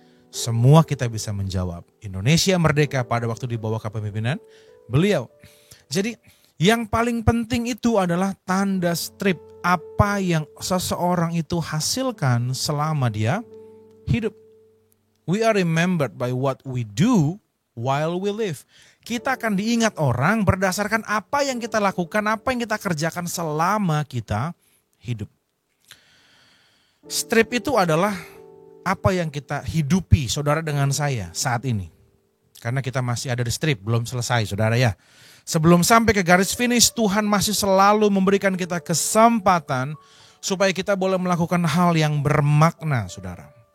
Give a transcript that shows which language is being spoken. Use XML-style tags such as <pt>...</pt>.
<id>Semua kita bisa menjawab. Indonesia merdeka pada waktu di bawah kepemimpinan beliau. Jadi yang paling penting itu adalah tanda strip apa yang seseorang itu hasilkan selama dia hidup.</id> <en>We are remembered by what we do while we live.</en> <id>Kita akan diingat orang berdasarkan apa yang kita lakukan, apa yang kita kerjakan selama kita hidup. Strip itu adalah apa yang kita hidupi, saudara, dengan saya saat ini. Karena kita masih ada di strip, belum selesai, saudara ya. Sebelum sampai ke garis finish, Tuhan masih selalu memberikan kita kesempatan supaya kita boleh melakukan hal yang bermakna, saudara.</id>